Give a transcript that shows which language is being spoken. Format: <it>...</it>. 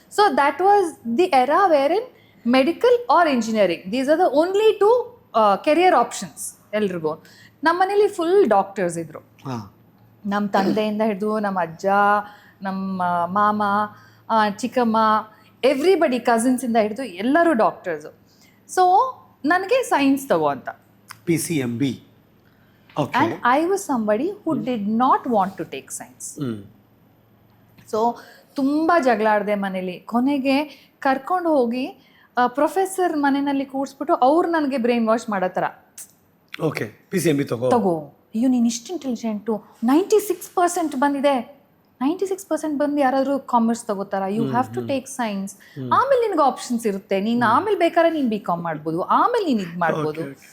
<en>So that was the era where in medical or engineering, these are the only two career options ಎಲ್ರಿಗೂ.</en> <kn>ನಮ್ಮ ಮನೇಲಿ full doctors ಇದ್ರು. ನಮ್ಮ ತಂದೆಯಿಂದ ಹಿಡಿದು ನಮ್ಮ ಅಜ್ಜ, ನಮ್ಮ ಮಾಮ, ಚಿಕ್ಕಮ್ಮ, ಎವ್ರಿಬಡಿ, ಕಸಿನ್ಸಿಂದ ಹಿಡಿದು ಎಲ್ಲರೂ ಡಾಕ್ಟರ್ಸು. ಸೊ ನನಗೆ ಸೈನ್ಸ್ ತಗೋ ಅಂತ.</kn> <en>PCMB. Okay. And I was somebody who did not want to take science.</en> <kn>So ತುಂಬ ಜಗಳಾಡಿದೆ ಮನೇಲಿ. ಕೊನೆಗೆ ಕರ್ಕೊಂಡು ಹೋಗಿ ಪ್ರೊಫೆಸರ್ ಮನೆಯಲ್ಲಿ ಕೂರಿಸ್ಬಿಟ್ಟು ಅವ್ರು ನನಗೆ ಬ್ರೈನ್ ವಾಶ್ ಮಾಡೋ ಥರ. ಓಕೆ, PCMB ತಗೋ, ಅಯ್ಯೋ ನೀನು ಇಷ್ಟು ಇಂಟೆಲಿಜೆಂಟು, 96% ಬಂದಿದೆ, 96% ಬಂದು ಯಾರಾದರೂ ಕಾಮರ್ಸ್ ತಗೋತಾರ,</kn> <en>you have to take science,</en> <kn>ಆಮೇಲೆ ನಿನ್ಗೆ ಆಪ್ಷನ್ಸ್ ಇರುತ್ತೆ, ನೀನು ಆಮೇಲೆ ಬೇಕಾದ್ರೆ ನೀನು BCom ಮಾಡ್ಬೋದು, ಆಮೇಲೆ ನೀನು ಇದು ಮಾಡ್ಬೋದು.</kn>